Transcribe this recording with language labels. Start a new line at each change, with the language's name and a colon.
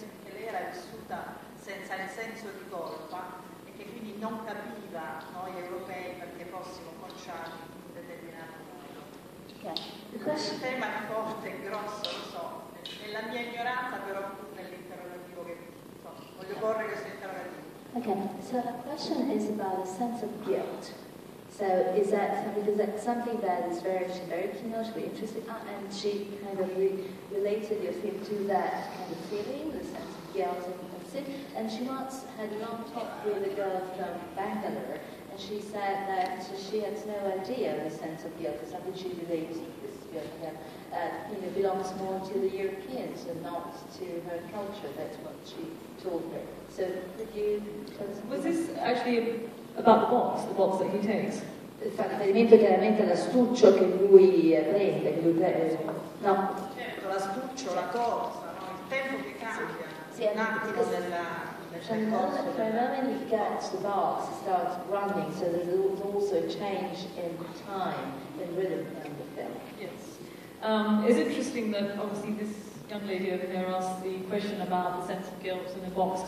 Italian: lei era vissuta senza il senso di colpa e che quindi non capiva noi europei perché fossimo conciati in un determinato modo. Il tema è forte e grosso, lo so, nella mia ignoranza, però nell'interrogativo che voglio porre questo interrogativo.
English: Okay, so the question is about a sense of guilt. So is that something that is she's very keen on, she's very interested in, and she kind of related your film to that kind of feeling, the sense of guilt and sin. And she once had a long talk with a girl from Bangalore, and she said that she had no idea of the sense of guilt, it's something she related this guilt belongs more to the Europeans and not to her culture. That's what she told her. So could you tell us? Was this actually about the box that he takes?
Italian: Fa riferimento chiaramente all'astuccio che lui prende, no? Certo, l'astuccio, la corsa, no? Il tempo che cambia, Sì, un attimo del percorso.
English: The moment he gets the box, he starts running, so there's also a change in time, in rhythm in the film. Yes. It's interesting that obviously this young lady over there asked the question about the sense of guilt in the box.